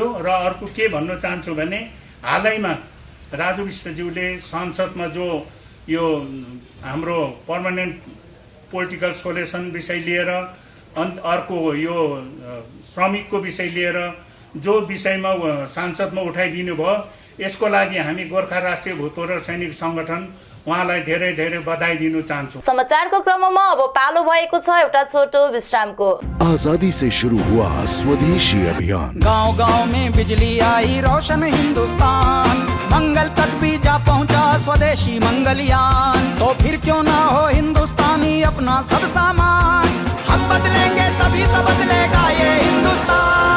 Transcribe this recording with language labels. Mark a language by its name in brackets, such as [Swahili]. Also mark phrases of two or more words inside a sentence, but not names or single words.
[Nepali] र अर्को के भन्न चाहन्छु भने हालैमा राजु विष्टज्यूले संसदमा जो यो हाम्रो [English] permanent political solution [Nepali] विषय लिएर अर्को यो श्रमिकको विषय लिएर जो विषयमा सांसदमा उठाइदिनु भयो, यसको लागि हामी गोर्खा राष्ट्रिय भूतपूर्व सैनिक सङ्गठन उहाँलाई धेरै धेरै बधाई दिन चाहन्छु। समाचारको क्रममा अब पालो भएको छ एउटा छोटो विश्रामको। [Hindi] आजादी से शुरू हुआ स्वदेशी अभियान, गांव-गांव में बिजली आई, रोशन हिंदुस्तान, मंगल तक भी जा पहुंचा स्वदेशी मंगलयान। तो फिर क्यों ना हो हिंदुस्तानी अपना सब सामान, हम बदलेंगे तभी तो बदलेगा ये हिंदुस्तान।